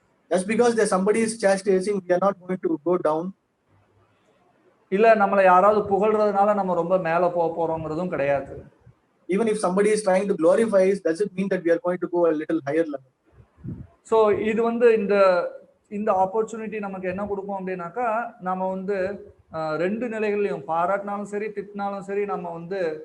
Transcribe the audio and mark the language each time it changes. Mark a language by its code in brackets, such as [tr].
[en] Just because there somebody is chastising, we are not going to go down. [ta] இல்ல நம்மள யாராவது புகழ்றதுனால நம்ம ரொம்ப மேல போறோம்ங்கிறதும் கிடையாது. [en] Even if somebody is trying to glorify us, does it mean that we are going to go a little higher level? [ta] So இது வந்து இந்த ஆப்பர்ச்சுனிட்டி நமக்கு என்ன கொடுக்கும் அப்படின்னாக்கா நம்ம வந்து ரெண்டு நிலைகள்லையும் பாராட்டினாலும் சரி திட்டினாலும் சரி நம்ம வந்து